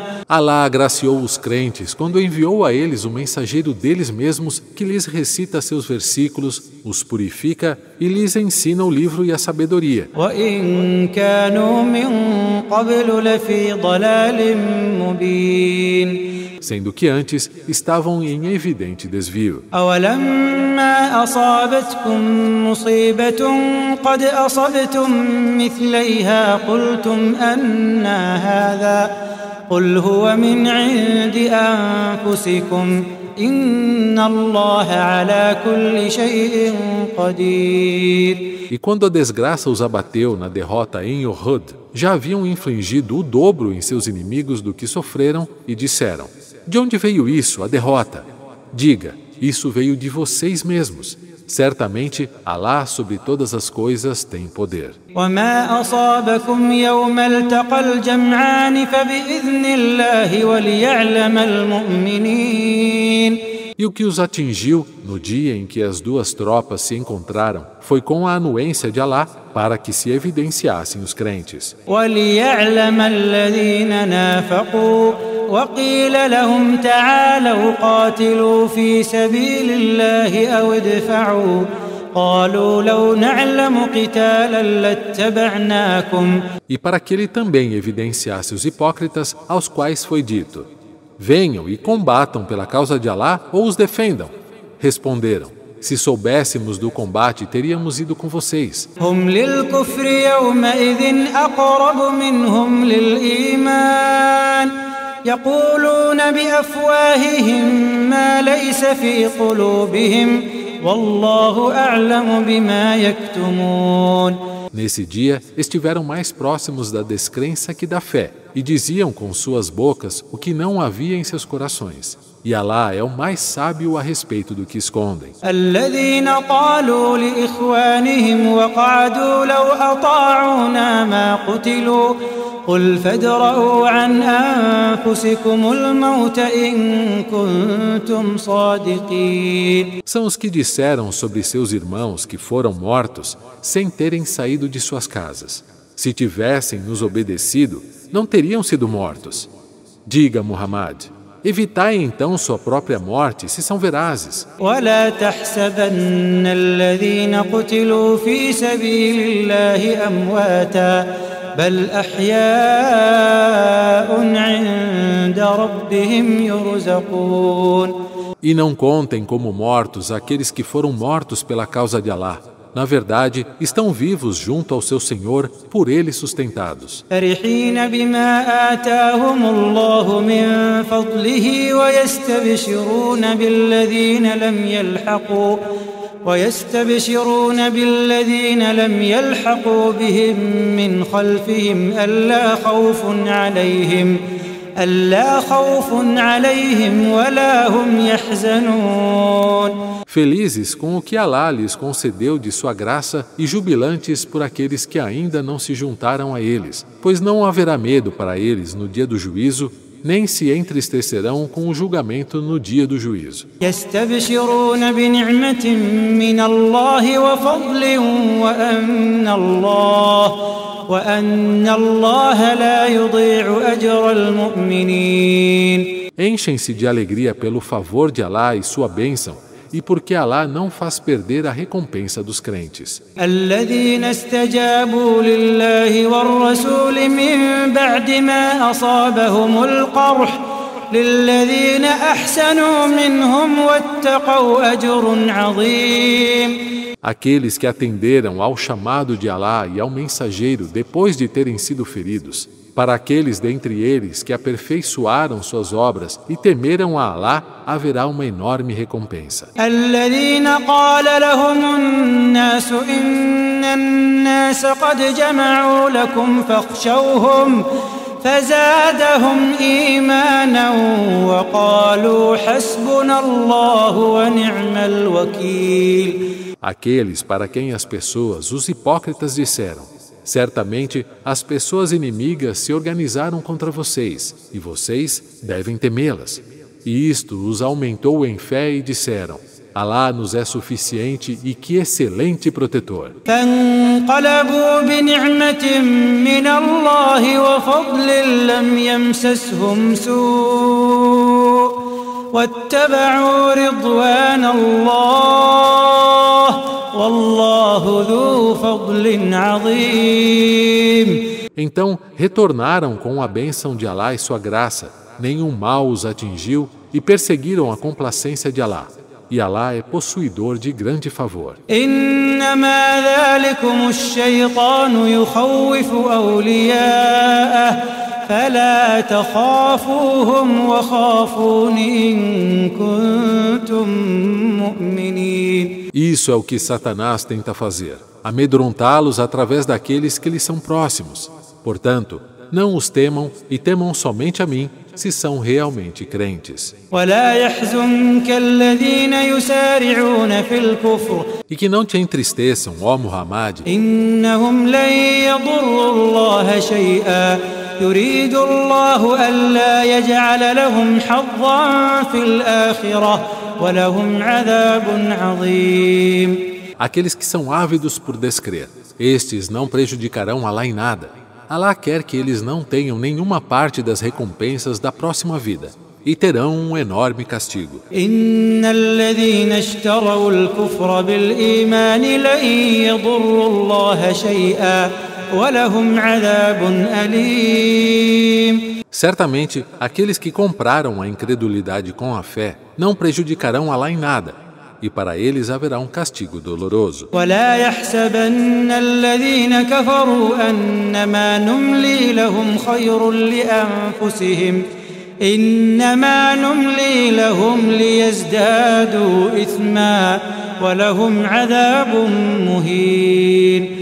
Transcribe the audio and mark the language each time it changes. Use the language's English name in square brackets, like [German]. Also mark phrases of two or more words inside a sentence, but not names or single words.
[Portuguese] Alá agraciou os crentes quando enviou a eles o mensageiro deles mesmos que lhes recita seus versículos, os purifica e lhes ensina o livro e a sabedoria. [Arabic] وإن كانوا من قبل لفي ضلال مبين. [Portuguese] Sendo que antes estavam em evidente desvio. [Arabic] أولما أصابتكم مصيبة قد أصبتم مثليها قلتم أنى هذا قل هو من عند أنفسكم إن الله على كل شيء قدير. [Portuguese] E quando a desgraça os abateu na derrota em Uhud, já haviam infligido o dobro em seus inimigos do que sofreram e disseram: de onde veio isso, a derrota? Diga, isso veio de vocês mesmos. Certamente, Alá sobre todas as coisas tem poder. [Arabic] وما أصابكم يوم التقى الجمعان فبإذن الله وليعلم المؤمنين. [Portuguese] E o que os atingiu no dia em que as duas tropas se encontraram foi com a anuência de Alá para que se evidenciassem os crentes. [Arabic] وَلِيَعْلَمَ الَّذِينَ نَافَقُوا وَقِيلَ لَهُمْ تَعَالَوْا قَاتِلُوا فِي سَبِيلِ اللَّهِ أَوْ ادْفَعُوا قَالُوا لَوْ نَعْلَمُ قِتَالًا لَاتَّبَعْنَاكُمْ. [Portuguese] E para que ele também evidenciasse os hipócritas, aos quais foi dito: venham e combatam pela causa de Alá ou os defendam. Responderam: se soubéssemos do combate, teríamos ido com vocês. [Arabic] هم للكفر يومئذ أقرب منهم للإيمان يقولون بأفواههم ما ليس في قلوبهم والله أعلم بما يكتمون. [Portuguese] Nesse dia, estiveram mais próximos da descrença que da fé, e diziam com suas bocas o que não havia em seus corações. E Alá é o mais sábio a respeito do que escondem. [Arabic] الذين قالوا لإخوانهم وقعدوا لو أطاعونا ما قتلوا قل فادرءوا عن أنفسكم الموت إن كنتم صادقين. [Portuguese] São os que disseram sobre seus irmãos que foram mortos sem terem saído de suas casas. Se tivessem nos obedecido, não teriam sido mortos. Diga, Muhammad, evitai então sua própria morte se são verazes. [Arabic] ولا تحسبن الذين قتلوا في سبيل الله أمواتا بل أحياء عند ربهم يرزقون. [Portuguese] E não contem como mortos aqueles que foram mortos pela causa de Alá. Na verdade, estão vivos junto ao seu Senhor, por ele sustentados. [Arabic] فرحين بما آتاهم الله من فضله ويستبشرون بالذين لم يلحقوا بهم من خلفهم ألا خوف عليهم ولا هم يحزنون. [Portuguese] Felizes com o que Alá lhes concedeu de sua graça e jubilantes por aqueles que ainda não se juntaram a eles, pois não haverá medo para eles no dia do juízo, nem se entristecerão com o julgamento no dia do juízo. [Arabic] يستبشرون بنعمة من الله وفضل وأن الله لا يضيع أجر المؤمنين. [Portuguese] Enchem-se de alegria pelo favor de Alá e sua bênção, e porque Alá não faz perder a recompensa dos crentes. [Arabic] الذين استجابوا لله والرسول من بعد ما أصابهم القرح للذين أحسنوا منهم واتقوا أجر عظيم. [Portuguese] Aqueles que atenderam ao chamado de Alá e ao mensageiro depois de terem sido feridos, para aqueles dentre eles que aperfeiçoaram suas obras e temeram a Alá, haverá uma enorme recompensa. [Arabic] الذين قال لهم الناس إن الناس قد جمعوا لكم فاخشوهم فزادهم إيمانا وقالوا حسبنا الله ونعم الوكيل. [Portuguese] Aqueles para quem as pessoas, os hipócritas, disseram: certamente as pessoas inimigas se organizaram contra vocês, e vocês devem temê-las. E isto os aumentou em fé e disseram: Alá nos é suficiente e que excelente protetor. [Arabic] فانقلبوا بنعمة من الله وفضل لم يمسسهم سوء واتبعوا رضوان الله والله ذو فضل عظيم. [Portuguese] Então retornaram com a bênção de Alá e sua graça, nenhum mal os atingiu e perseguiram a complacência de Alá. E Alá é possuidor de grande favor. [Arabic] إنما ذلكم الشيطان يخوف أولياءه فلا تخافوهم وخافون إن كنتم مؤمنين. [Portuguese] Isso é o que Satanás tenta fazer, amedrontá-los através daqueles que lhes são próximos. Portanto, não os temam e temam somente a mim, se são realmente crentes. [Arabic] ولا يحزنك الذين يسارعون في الكفر. [Portuguese] E que não te entristeçam, ó Muhammad. [Arabic] إنهم لن يضروا الله شيئا يريد الله ألا يجعل لهم حظا في الآخرة ولهم عذاب عظيم. [Portuguese] Aqueles que são ávidos por descrer, estes não prejudicarão Alá em nada. Alá quer que eles não tenham nenhuma parte das recompensas da próxima vida e terão um enorme castigo. [Arabic] إن الذين اشتروا الكفر بالإيمان لن يضروا الله شيئا ولهم عذاب أليم. [Portuguese] Certamente, aqueles que compraram a incredulidade com a fé não prejudicarão Alá em nada, e para eles haverá um castigo doloroso. [Arabic] ولا يحسبن الذين كفروا أنما نملي لهم خير لأنفسهم إنما نملي لهم ليزدادوا إثما ولهم عذاب مهين.